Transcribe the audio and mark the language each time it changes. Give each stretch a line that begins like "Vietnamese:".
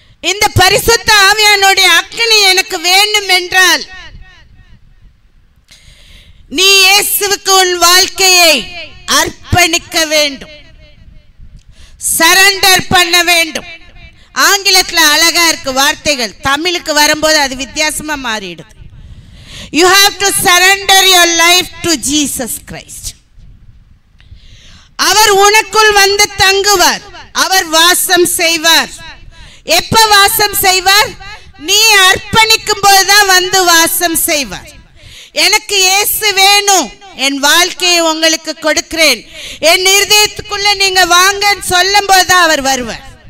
Tamil: இந்த பரிசுத்த ஆவியானுடைய அக்கினி எனக்கு வேண்டும் என்றால் நீ இயேசுவுக்கு உன் வாழ்க்கையை அர்ப்பணிக்க வேண்டும், சரண்டர் பண்ண வேண்டும். ஆங்கிலத்தில் அழகா இருக்கு வார்த்தைகள், தமிழுக்கு வரும்போது அது வித்தியாசமா மாறிடுது.
English: You have to surrender your life to Jesus Christ.
Tamil: அவர் உனக்குள் வந்து தங்குவார், அவர் வாசம் செய்வார். எப்ப வாசம் செய்வார்? நீ அர்ப்பணிக்கும் போதுதான் வந்து வாசம் செய்வார். எனக்கு இயேசு வேணும், என் வாழ்க்கையை உங்களுக்கு கொடுக்கிறேன், என் இருதயத்துக்குள்ள நீங்க வாங்கன்னு சொல்லும் போதுதான் அவர் வருவார்.